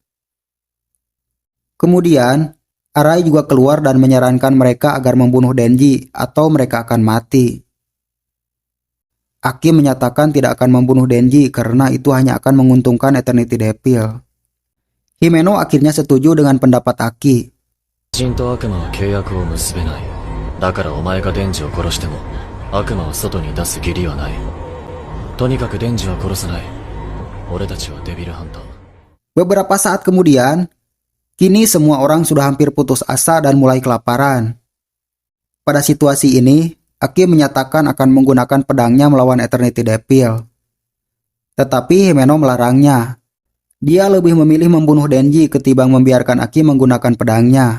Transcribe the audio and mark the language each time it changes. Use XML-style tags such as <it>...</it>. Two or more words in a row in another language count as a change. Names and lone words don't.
<id>Kemudian, Arai juga keluar dan menyarankan mereka agar membunuh Denji atau mereka akan mati. Aki menyatakan tidak akan membunuh Denji karena itu hanya akan menguntungkan Eternity Devil. Himeno akhirnya setuju dengan pendapat Aki.</id> <ja>神と悪魔は契約を結べない。だからお前がデンジを殺しても悪魔を外に出す義理はない。とにかくデンジは殺さない。俺たちはデビルハンター。</ja> <id>Beberapa saat kemudian, kini semua orang sudah hampir putus asa dan mulai kelaparan. Pada situasi ini, Aki menyatakan akan menggunakan pedangnya melawan Eternity Devil. Tetapi Himeno melarangnya. Dia lebih memilih membunuh Denji ketimbang membiarkan Aki menggunakan pedangnya.</id>